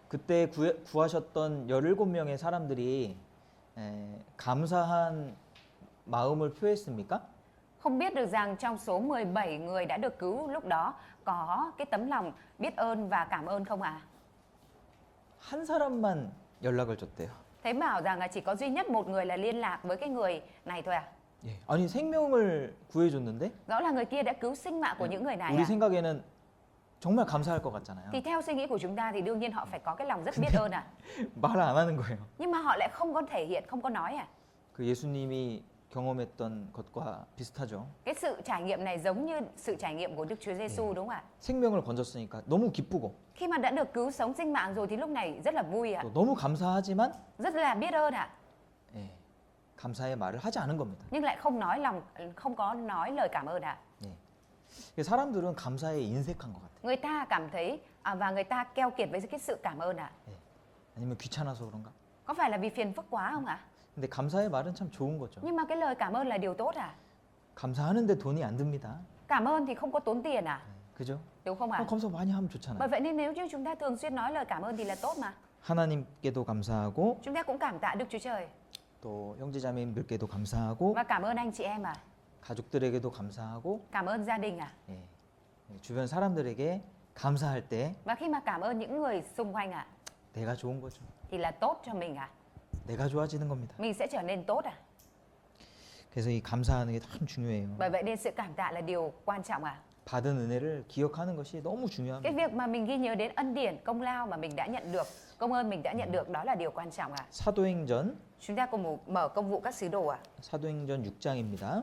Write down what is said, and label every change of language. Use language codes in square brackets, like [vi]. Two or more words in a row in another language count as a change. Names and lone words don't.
[ko] 그때 구하셨던 17명의 사람들이 감사한 마음을 표했습니까? [vi] không biết được rằng trong số 17 người đã được cứu lúc đó có cái tấm lòng biết ơn và cảm ơn không [ko] 한 사람만 연락을 줬대요. [vi] Thấy bảo rằng chỉ có duy nhất một người là liên lạc với cái người này thôi [ko] 예. 아니 생명을 구해줬는데 [vi] Rõ là người kia đã cứu sinh mạng của những người này [ko] 우리 생각에는 정말 감사할 것 같잖아요. [vi] Thì theo suy nghĩ của chúng ta thì đương nhiên họ phải có cái lòng rất biết ơn [ko] 말을 안 하는 거예요. [vi] Nhưng mà họ lại không có thể hiện, không có nói [ko] 그 예수님이 경험했던 것과 비슷하죠. [vi] Cái sự trải nghiệm này giống như sự trải nghiệm của Đức Chúa Giêsu đúng không ạ? [ko] 생명을 건졌으니까 너무 기쁘고 [vi] Khi mà đã được cứu sống sinh mạng rồi thì lúc này rất là vui [ko] 또 너무 감사하지만 [vi] rất là biết ơn [ko] 예, 감사의 말을 하지 않은 겁니다. [vi] Nhưng lại không có nói lời cảm ơn [ko] 예. 사람들은 감사에 인색한 것 같아요. [vi] Người ta cảm thấy và người ta keo kiệt với cái sự cảm ơn [ko] 예. 아니면 귀찮아서 그런가? [vi] Có phải là vì phiền phức quá không ạ? [ko] 근데 감사의 말은 참 좋은 거죠. [vi] Nhưng mà cái lời cảm ơn là điều tốt [ko] 감사하는데 돈이 안 듭니다. [vi] Cảm ơn thì không có tốn tiền [ko] 그죠? [vi] Đúng không ạ? [ko] 감사 많이 하면 좋잖아요. [vi] Bởi vậy nên nếu như chúng ta thường xuyên nói lời cảm ơn thì là tốt mà. [ko] 하나님께도 감사하고 [vi] Chúng ta cũng cảm tạ Đức Chúa Trời [ko] 또 형제자매님들께도 감사하고 [vi] và cảm ơn anh chị em [ko] 가족들에게도 감사하고 [vi] Cảm ơn gia đình [ko] 예. 주변 사람들에게 감사할 때 [vi] Và khi mà cảm ơn những người xung quanh [ko] 내가 좋은 거죠. [vi] thì là tốt cho mình [ko] 내가 좋아지는 겁니다. [vi] Mình sẽ trở nên tốt [ko] 그래서 이 감사하는 게 참 중요해요. [vi] Bởi vậy nên sự cảm tạ là điều quan trọng [ko] 받은 은혜를 기억하는 것이 너무 [vi] Cái [ko] 중요합니다. [vi] việc mà mình ghi nhớ đến ân điển, công lao mà mình đã nhận được, công ơn mình đã nhận được đó là điều quan trọng [ko] 사도행전 [vi] Chúng ta cùng mở công vụ các sứ đồ [ko] 사도행전 6장입니다.